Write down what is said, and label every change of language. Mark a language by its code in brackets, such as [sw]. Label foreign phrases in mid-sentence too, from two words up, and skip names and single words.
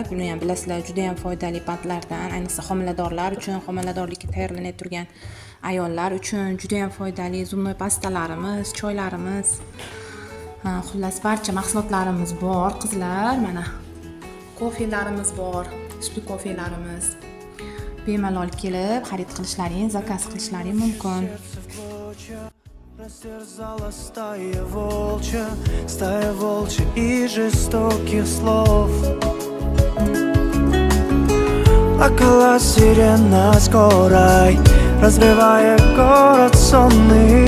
[uz] Buni ham bilasizlar, juda ham foydali badlardan, ayniqsa homiladorlar uchun, homiladorlikka tayyorlanib turgan ayollar uchun juda ham foydali. Zubnoy pastalarimiz, choylarimiz, xullas barcha mahsulotlarimiz bor, qizlar. Mana kofelarimiz bor. Sutli kofelarimiz. Bemalol kelib xarid qilishlaring, zakaz qilishlaring mumkin. [ru] Растерзала стая волчья и жестоких слов. Плакала сирена скорой, разрывая город сонный.